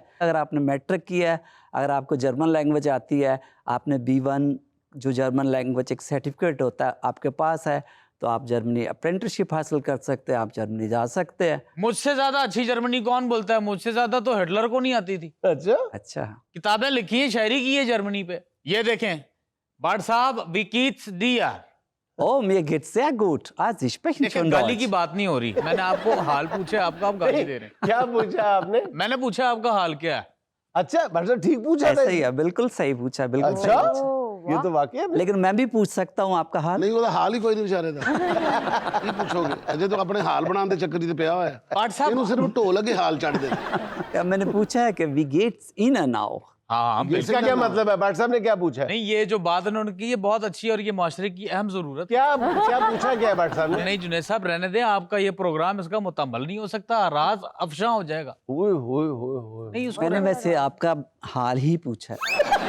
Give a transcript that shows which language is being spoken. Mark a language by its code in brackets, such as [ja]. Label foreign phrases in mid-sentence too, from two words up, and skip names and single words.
[hi] अगर आपने मैट्रिक किया है, अगर आपको [en] German language [hi] आती है, आपने B1 जो [en] German language [hi] एक सर्टिफिकेट होता है आपके पास है, तो आप जर्मनी अप्रेंटिसशिप हासिल कर सकते हैं, आप जर्मनी जा सकते हैं। मुझसे ज्यादा अच्छी जर्मनी कौन बोलता है? मुझसे ज्यादा तो हिटलर को नहीं आती थी। अच्छा, किताबें लिखी है, शायरी की है जर्मनी पे। ये देखें भाट साहब, विकीट्स दिया [de] ओ mir geht's sehr gut, Sie sprechen [hi] देखिए, [de] schon [hi] गाली की [de] Deutsch। [hi] बात नहीं हो रही। मैंने आपको हाल पूछा, आपका आप गाली दे रहे हैं। क्या पूछा आपने? मैंने पूछा आपका हाल क्या है। अच्छा, मतलब ठीक पूछा था। ऐसा ही है, बिल्कुल सही पूछा, बिल्कुल सही अच्छा, पूछा। ये तो वाकई है। लेकिन मैं भी पूछ सकता हूँ आपका हाल। नहीं, [pa] ਉਹਦਾ ਹਾਲ ਹੀ ਕੋਈ ਨਹੀਂ ਵਿਚਾਰੇ ਦਾ। ਕੀ ਪੁੱਛੋਗੇ? ਅਜੇ ਤਾਂ ਆਪਣੇ ਹਾਲ ਬਣਾਉਣ ਦੇ ਚੱਕਰ 'ਚ ਪਿਆ ਹੋਇਆ। [hi] भाट साहब, [pa] ਇਹਨੂੰ ਸਿਰਫ ਢੋਲ ਅੱਗੇ ਹਾਲ ਚੜ੍ਹ ਦੇ। [hi] क्या मैंने पूछा है कि [de] wie geht's Ihnen [hi] now? हाँ इसका क्या मतलब है? भाट साहब ने क्या पूछा है? नहीं, ये जो बात उन्होंने की, ये बहुत अच्छी है और ये माशरे की अहम जरूरत है। क्या क्या पूछा क्या है भाट साहब ने? नहीं जुनैद साहब, रहने दें, आपका ये प्रोग्राम इसका मुकम्मल नहीं हो सकता, राज अफशा हो जाएगा। ओए होए होए होए। नहीं उसको मैंने वैसे आपका हाल ही पूछा है।